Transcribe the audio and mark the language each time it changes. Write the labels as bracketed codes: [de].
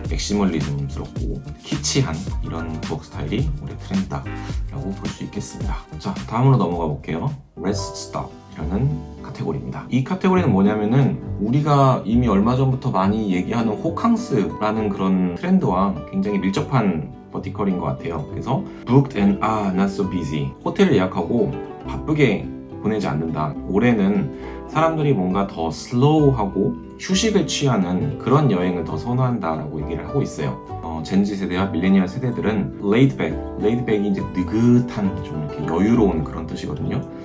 [ko] 맥시멀리즘스럽고 키치한 이런 부엌 스타일이 올해 트렌드다라고 볼 수 있겠습니다. 자, 다음으로 넘어가 볼게요. Rest Stop 이라는 카테고리입니다. 이 카테고리는 뭐냐면은 우리가 이미 얼마 전부터 많이 얘기하는 호캉스라는 그런 트렌드와 굉장히 밀접한 버티컬인 것 같아요. [en] 그래서 booked and not so busy. [ko] 호텔을 예약하고 바쁘게 보내지 않는다. 올해는 사람들이 뭔가 더 슬로우하고 휴식을 취하는 그런 여행을 더 선호한다라고 얘기를 하고 있어요. 젠지 세대와 밀레니얼 세대들은 laid back이 이제 느긋한 좀 이렇게 여유로운 그런 뜻이거든요.